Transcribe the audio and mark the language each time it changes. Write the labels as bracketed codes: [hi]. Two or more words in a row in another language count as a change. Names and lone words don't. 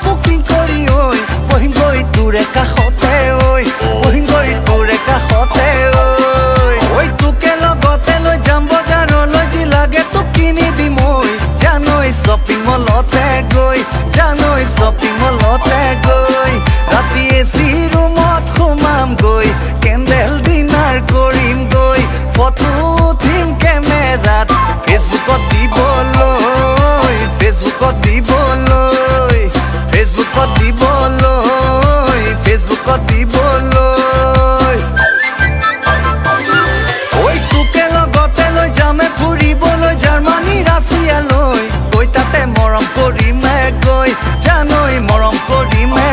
[as] বুকিং কৰি ঐ বহিম গৈ তোৰে কাষতে বহিম গৈ তোৰে কাষতে ঐ তোকে লগতে লৈ যাম বজাৰলৈ যি লাগে তোক কিনি দিম ঐ জানৈ [en] shopping mall [as] তে গৈ জানৈ [en] shopping mall [as] তে গৈ ৰাতি [en] AC room [as] সোমাম গৈ [en] candle dinner [as] কৰিম গৈ ফটো উঠিম কেমেৰাত ফেচবুকত দিবলৈ ঐ তোকে লগতে লৈ যামে ফুৰিবলৈ জাৰ্মানী ৰাছিয়ালৈ গৈ তাতে মৰম কৰিমে গৈ জানৈ মৰম কৰিমে